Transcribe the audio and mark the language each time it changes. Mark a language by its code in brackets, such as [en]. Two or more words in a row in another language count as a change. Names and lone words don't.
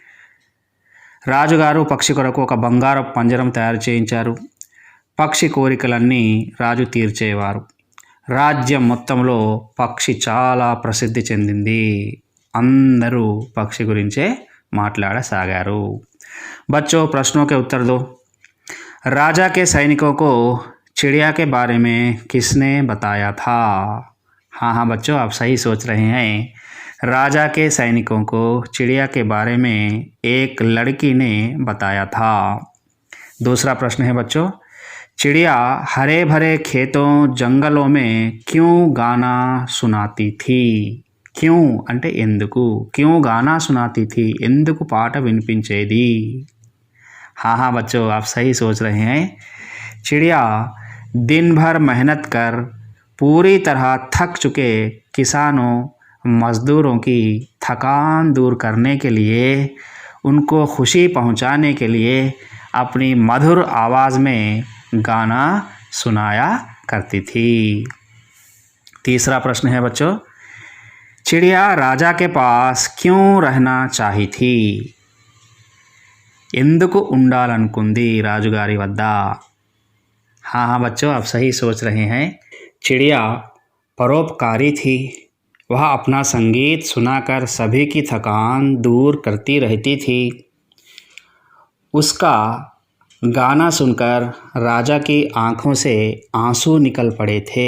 [te] రాజుగారు పక్షి కొరకు ఒక బంగారపు పంజరం తయారు చేయించారు. పక్షి కోరికలన్నీ రాజు తీర్చేవారు. రాజ్యం మొత్తంలో పక్షి చాలా ప్రసిద్ధి చెందింది. అందరూ పక్షి గురించే మాట్లాడసాగారు. [hi] बच्चों, प्रश्नों के उत्तर दो। राजा के सैनिकों को चिड़िया के बारे में किसने बताया था? हाँ बच्चों, आप सही सोच रहे हैं। राजा के सैनिकों को चिड़िया के बारे में एक लड़की ने बताया था। दूसरा प्रश्न है बच्चों, चिड़िया हरे भरे खेतों जंगलों में क्यों गाना सुनाती थी? [te] क्यों అంటే ఎందుకు, [hi] क्यों गाना सुनाती थी, [te] ఎందుకు పాట వినిపించేది? [hi] हाँ बच्चों, आप सही सोच रहे हैं। चिड़िया दिन भर मेहनत कर पूरी तरह थक चुके किसानों मज़दूरों की थकान दूर करने के लिए, उनको खुशी पहुंचाने के लिए अपनी मधुर आवाज़ में गाना सुनाया करती थी। तीसरा प्रश्न है बच्चों, चिड़िया राजा के पास क्यों रहना चाही थी? [te] ఎందుకు ఉండాలనుకుంది రాజుగారి వద్ద? [hi] हाँ बच्चों, आप सही सोच रहे हैं। चिड़िया परोपकारी थी। वह अपना संगीत सुनाकर सभी की थकान दूर करती रहती थी। उसका गाना सुनकर राजा की आंखों से आंसू निकल पड़े थे।